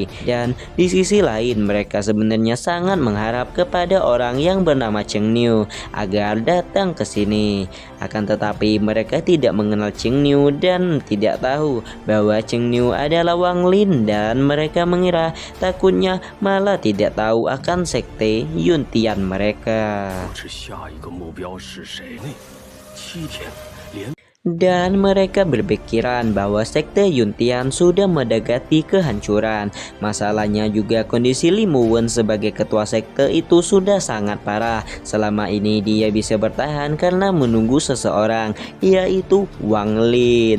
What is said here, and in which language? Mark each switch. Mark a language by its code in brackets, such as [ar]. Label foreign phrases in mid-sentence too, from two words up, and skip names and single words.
[id] Dan di sisi lain mereka sebenarnya sangat mengharap kepada orang yang bernama Cheng Niu agar datang ke sini. Akan tetapi mereka tidak mengenal Cheng Niu dan tidak tahu bahwa Cheng Niu adalah Wang Lin, dan mereka mengira takutnya malah tidak tahu akan sekte Yuntian mereka. [zh] 是下一个目标是谁呢？7天连 [id] Dan mereka berpikiran bahwa sekte Yuntian sudah mendekati kehancuran. Masalahnya juga kondisi Li Muwen sebagai ketua sekte itu sudah sangat parah. Selama ini dia bisa bertahan karena menunggu seseorang, yaitu Wang Lin.